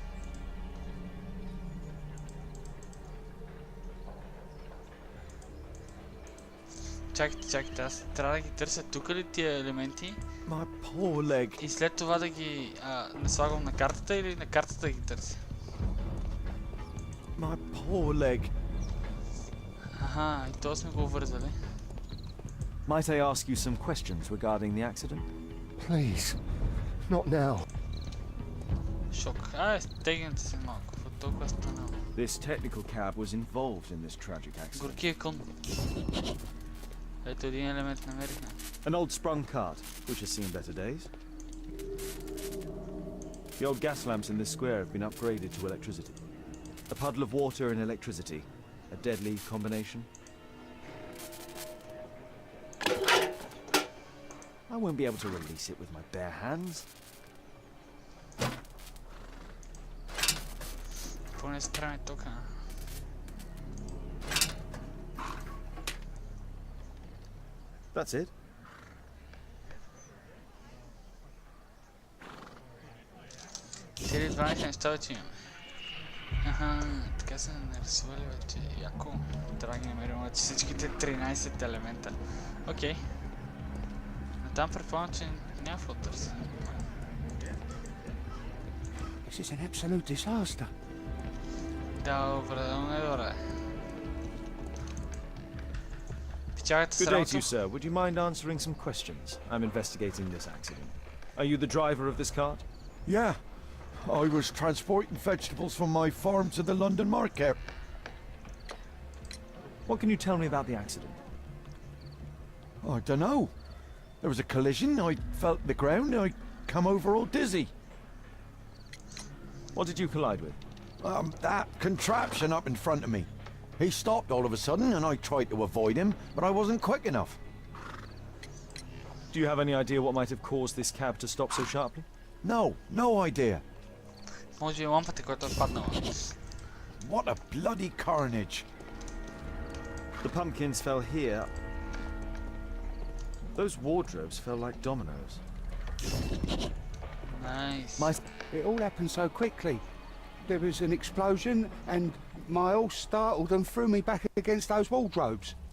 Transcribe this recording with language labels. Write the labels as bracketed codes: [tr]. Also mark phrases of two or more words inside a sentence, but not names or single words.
[bg] Чакайте, аз трябва да ги търся тук ли тия елементи? И след това да ги наслагам на картата или на картата да ги търся? [en] My poor leg. [bg] Аха, и то сме го вързали. [en] Might I ask you some questions regarding the accident? Please, not now. [bg] Шок. Стегнете се малко. Какво толкова станало? [en] This technical cab was involved in this tragic accident. [bg] Горкия кон. Ето един елемент намерихме. [en] An old sprung cart, which has seen better days. The old gas lamps in this square have been upgraded to electricity. A puddle of water and electricity. A deadly combination. I won't be able to release it with my bare hands. [bg] Какво не справим тук? [en] That's it. [bg] Цели 12 неща вече имаме. Така се нарисували вече. Яко. Трябва да ги намерим вече всичките 13 елемента. Окей. Но там предполагам, че няма какво търся. [en] This is an absolute disaster. [bg] Да, определено е добре. Печагате [en] Good day to [bg] срамото. [en] you, sir. Would you mind answering some questions? I'm investigating this accident. Are you the driver of this cart? Yeah, I was transporting vegetables from my farm to the London market. What can you tell me about the accident? I don't know. There was a collision, I felt the ground, I come over all dizzy. What did you collide with? That contraption up in front of me. He stopped all of a sudden and I tried to avoid him, but I wasn't quick enough. Do you have any idea what might have caused this cab to stop so sharply? No idea. [bg] Може би лампата, която е паднала. [en] What a bloody carnage. The pumpkins fell here. Those wardrobes fell like dominoes. [bg] Найс. [en] It all happened so quickly. There was an explosion and Miles startled and threw me back against those wardrobes.